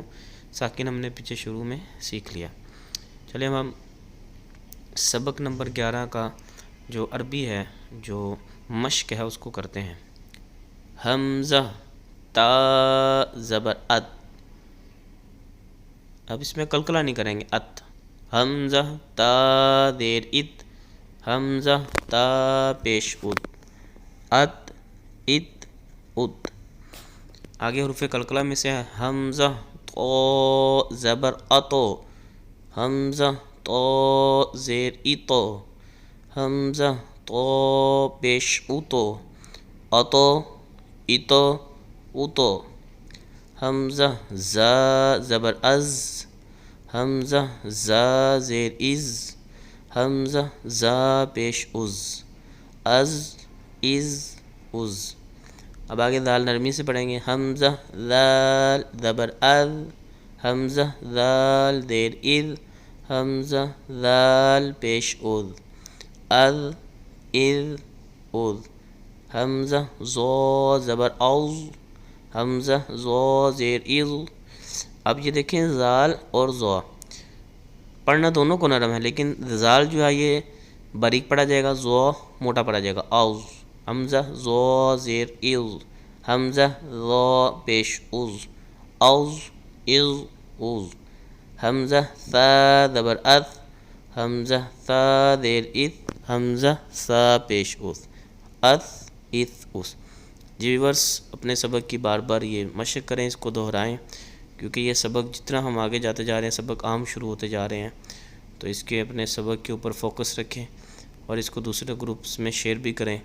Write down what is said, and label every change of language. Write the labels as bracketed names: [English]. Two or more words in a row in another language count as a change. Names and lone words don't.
[Urdu] ساکن ہم نے پیچھے شروع میں سیکھ لیا۔ چلیں ہم سبق نمبر 11 کا جو عربی ہے، جو مشق ہے، اس کو کرتے ہیں۔ حمزہ، تا زبر ات۔ اب اس میں قلقلہ نہیں کریں گے، ات۔ حمزہ، تا زیر ات، حمزہ، تا پیش ات، ات، ات، ات۔ آگے حروف قلقلہ میں سے حمزہ، تو زبر اتو، حمزہ، تو زیر اتو، حمزہ، تو پیش اتو، اتو، اتو، اتو۔ حمزہ، زا زبر از، حمزہ، زا زیر از، حمزہ، زا پیش از، از، از، از۔ اب آگے دال نرمی سے پڑھیں گے۔ حمزہ، دال زبر از، حمزہ، دال زیر از، حمزہ، دال پیش از، از، از، از۔ حمزہ، زو زبر اوز، حمزہ، زو زیر از۔ اب یہ دیکھیں، زال اور زو پڑھنا دونوں کو نرم ہے، لیکن زال جو ہے یہ باریک پڑھا جائے گا، زو موٹا پڑھا جائے گا، اوز۔ حمزہ، زو زیر از، حمزہ، زو پیش از، اوز، از، از۔ حمزہ، ثا زبر اث، حمزہ، ثا زیر اث، حمزہ، ثا پیش اس، اث، اث، اس۔ جی ویورز، اپنے سبق کی بار بار یہ مشق کریں، اس کو دہرائیں، کیونکہ یہ سبق جتنا ہم آگے جاتے جا رہے ہیں، سبق عام شروع ہوتے جا رہے ہیں، تو اس کے اپنے سبق کے اوپر فوکس رکھیں اور اس کو دوسرے گروپس میں شیئر بھی کریں۔